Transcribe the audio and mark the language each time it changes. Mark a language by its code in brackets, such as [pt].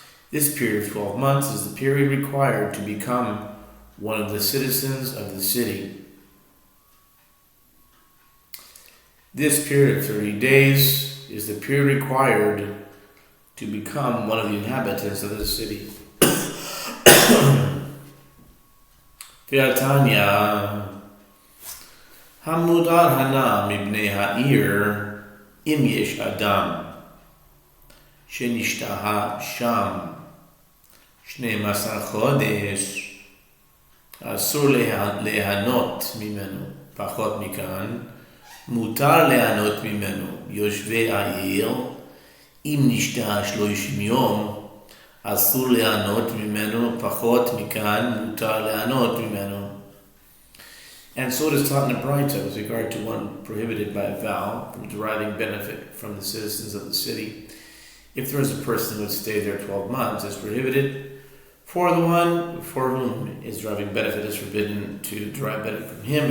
[en] This period of 12 months is the period required to become one of the citizens of the city. This period of 30 days is the period required to become one of the inhabitants of the city. [he] Ve'atanya Hamudar hana mibnei ha'ir im yesh adam shenishtaha sham 12 chodesh אסור ליהנות ממנו, פחות מכאן, מותר ליהנות ממנו, יושבי העיר, אם נשתה 30 יום, אסור ליהנות ממנו, פחות מכאן, מותר ליהנות ממנו. [en] And so it is taught in the Braita with regard to one prohibited by a vow from deriving benefit from the citizens of the city. If there is a person who would stay there 12 months, it's prohibited For the one for whom is deriving benefit is forbidden to derive benefit from him.